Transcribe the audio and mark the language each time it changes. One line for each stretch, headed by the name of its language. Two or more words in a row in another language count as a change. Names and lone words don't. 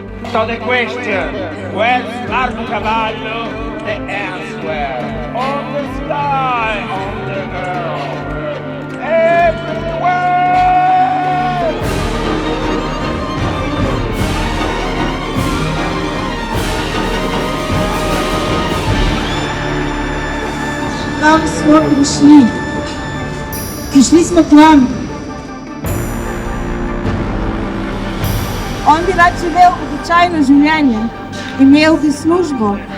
English: So the question, where's Marco Cavallo? The answer, on the sky, on the earth, everywhere!
Slovenian: Kam smo prišli? Prišli smo k nam. On bi rad živel običajno življenje, imel bi službo.